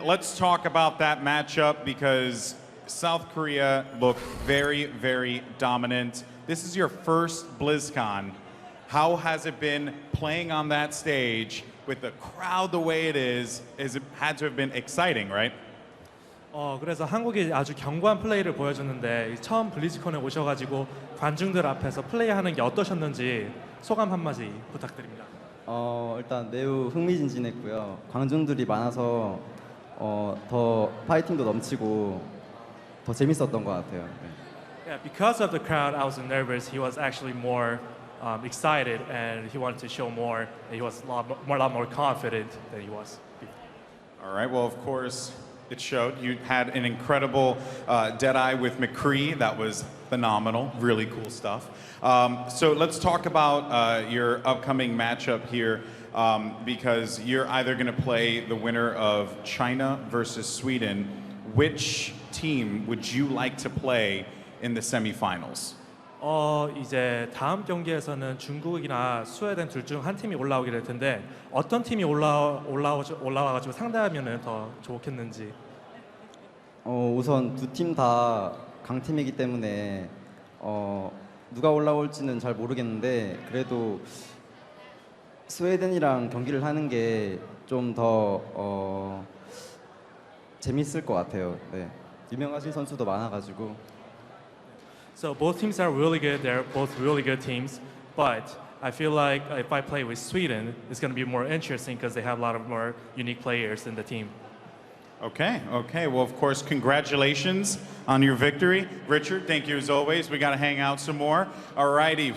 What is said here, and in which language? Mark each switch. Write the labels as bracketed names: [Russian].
[English] Let's talk about that matchup because South Korea looked very, very dominant. This is your first BlizzCon. How has it been playing on that stage with the crowd the way it is? It had to have been exciting, right? [Korean] 그래서 한국이 아주 견고한 플레이를 보여줬는데 처음 블리즈컨에 오셔가지고 관중들 앞에서 플레이하는 게 어떠셨는지 소감 한마디 부탁드립니다. 일단 매우 흥미진진했고요. 관중들이 많아서 더 파이팅도 넘치고 더 재밌었던 것 같아요. [English] Yeah, because of the crowd, I was nervous. He was actually more excited and he wanted to show more. And he was a lot more confident than he was before. All right, well, of course, it showed. You had an incredible Deadeye with McCree. That was phenomenal, really cool stuff. So let's talk about your upcoming matchup here because you're either going to play the winner of China versus Sweden. Which team would you like to play in the semifinals? [Korean] 이제 다음 경기에서는 중국이나 스웨덴 둘 중 한 팀이 올라오게 될 텐데 어떤 팀이 올라와가지고 상대하면은 더 좋겠는지. 우선 두 팀 다 강팀이기 때문에 누가 올라올지는 잘 모르겠는데 그래도 스웨덴이랑 경기를 하는 게 좀 더 재밌을 것 같아요. 네. 유명하신 선수도 많아가지고. [English] So both teams are really good. They're both really good teams. But I feel like if I play with Sweden, it's going to be more interesting because they have a lot of more unique players in the team. Okay. Well, of course, congratulations on your victory. Richard, thank you as always. We got to hang out some more. All righty.